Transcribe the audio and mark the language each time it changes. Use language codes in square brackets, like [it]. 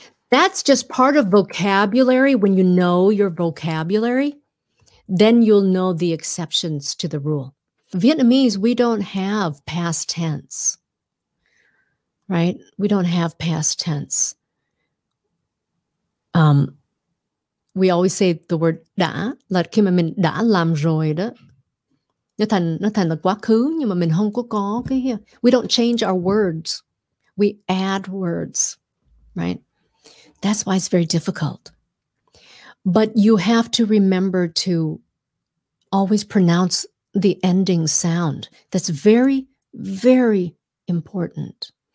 [en] That's just part of vocabulary. When you know your vocabulary, then you'll know the exceptions to the rule. Vietnamese, we don't have past tense, right? We don't have past tense. [vi] We always say the word đã, là khi mà mình đã làm rồi đó. Nó thành là quá khứ, nhưng mà mình không có cái here. [en] We don't change our words. We add words, right? That's why it's very difficult. But you have to remember to always pronounce the ending sound. That's very, very important.